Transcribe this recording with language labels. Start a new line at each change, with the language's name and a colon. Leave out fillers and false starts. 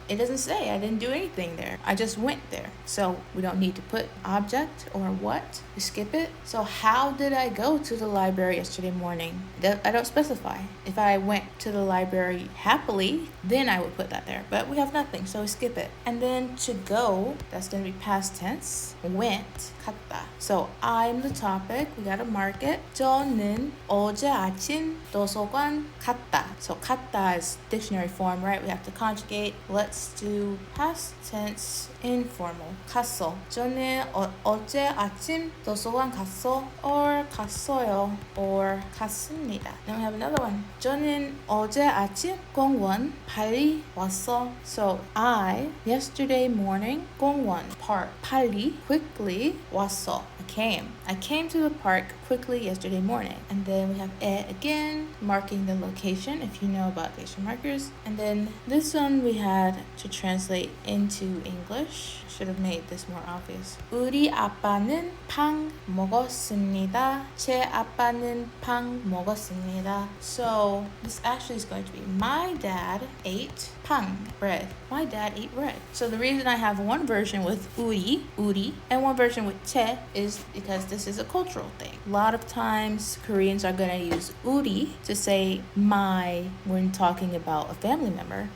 English: It doesn't say. I didn't do anything there. I just went there. So we don't need to put object or what. We skip it. So how did I go to the library yesterday morning? I don't specify. If I went to the library happily, then I would put that there. But we have nothing, so we skip it. And then to go, that's going to be past tense. Went, 갔다. So I'm the topic. We got to mark it.
Korean: 저는 어제 아침 도서관 갔다.
English: So 갔다 is dictionary form, right? We have to conjugate. Let's do past tense informal. 갔어.
Korean: 저는 어제 아침 도서관 갔어, or 갔어요, or 갔습니다.
English: Then we have another one.
Korean: 저는 어제 아침 공원 빨리 왔어.
English: So I yesterday morning 공원 part 빨리 quickly 왔어. I came. I came to the park quickly yesterday morning. And then we have 에 again, marking the location if you know about location markers. And then this one we had to translate into English. Should have made this more obvious.
Korean: 우리 아빠는 팡 먹었습니다. 제 아빠는 팡 먹었습니다.
English: So this actually is going to be my dad ate 팡, bread. My dad ate bread. So the reason I have one version with 우리, and one version with 제 is because this is a cultural thing. A lot of times Koreans are going to use 우리 to say my when talking about a family member.